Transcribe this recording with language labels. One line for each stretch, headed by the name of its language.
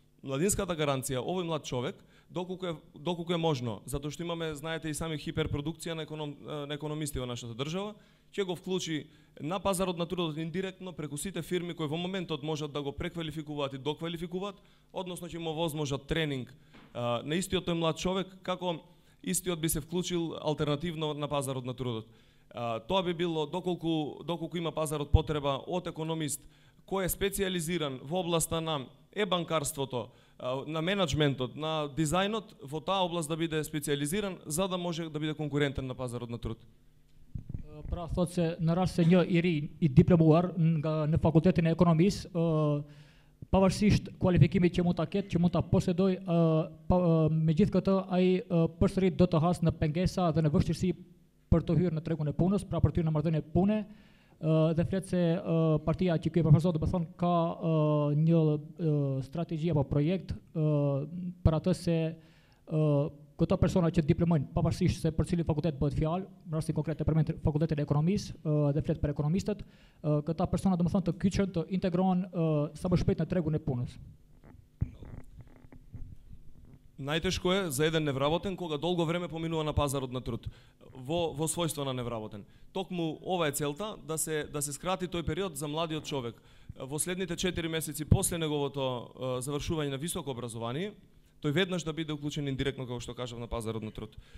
Macedonian: Младинската гаранција, овој млад човек, доколку е можно, затоа што имаме, знаете, и сами хиперпродукција на економисти во нашата држава, ќе го вклучи на пазарот на трудот индиректно преку сите фирми кои во моментот можат да го преквалификуваат и доквалификуваат, односно ќе му возможат тренинг на истиот тој млад човек, како истиот би се вклучил алтернативно на пазарот на трудот. Тоа би било доколку има пазарот потреба од економист кој е специализиран во областа на банкарството, на менеджментот, на дизајнот, во таа област да биде специализиран за да може да биде конкурентен на пазарот на труд.
Albanian: Pra thot se në rast se një i ri i diplomuar në fakultetin e ekonomisë, pavarësisht kualifikimit që mund ta ketë, që mund ta posedoj, megjithë këtë ai përsëri do të hasë në pengesa dhe në vështirësi për të hyrë në tregun e punës, pra për të hyrë në marrëdhënie pune, dhe flet se partia që ky e përfaqëson, do të thonë ka një strategji apo projekt për atë se këto persona që diplomojnë, pavarësisht se për cilin fakultet bëhet fjalë, në rastin konkret për fakultetin e ekonomisë dhe flet për ekonomistët, këta persona domethënë të kyçen, të integrohen sa më shpejt në tregun e punës.
Macedonian: Најтешко е за еден невработен кога долго време поминува на пазарот на труд во својство на невработен. Токму ова е целта да се скрати тој период за младиот човек. Во следните 4 месеци после неговото завршување на високо образование, тој веднаш да биде уклучен индиректно, како што кажав, на пазарот на труд.